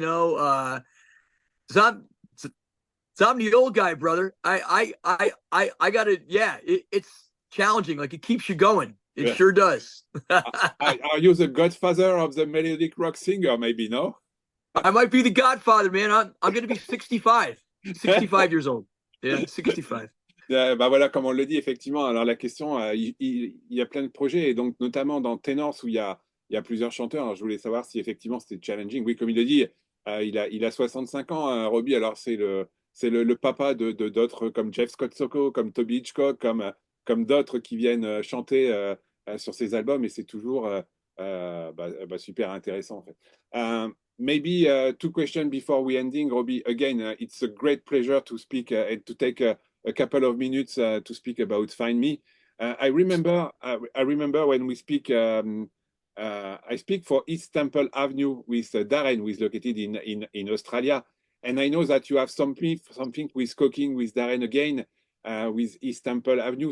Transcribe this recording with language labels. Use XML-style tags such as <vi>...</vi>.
<en>So I'm the old guy, brother. I gotta. Yeah, it's challenging. Like, it keeps you going. It sure does. Are you the godfather of the melodic rock singer? Maybe, no? I might be the godfather, man. I'm going to be 65 years old. Yeah, 65.</en> <fr>Bah voilà, comme on le dit, effectivement. Alors la question, il y a plein de projets, et donc notamment dans Tenors, où il y a plusieurs chanteurs. Alors, je voulais savoir si effectivement c'était challenging. Oui, comme il le dit, il a 65 ans, Robbie. Alors c'est le papa de d'autres comme Jeff Scott Soto, comme Toby Hitchcock, comme d'autres qui viennent chanter sur ses albums, et c'est toujours super intéressant en fait.</fr> <en>Maybe two questions before we ending, Robbie. Again, it's a great pleasure to speak and to take a couple of minutes to speak about Find Me. I remember when we speak. I speak for East Temple Avenue with Darren, who is located in Australia, and I know that you have something with cooking with Darren again with East Temple Avenue.</en>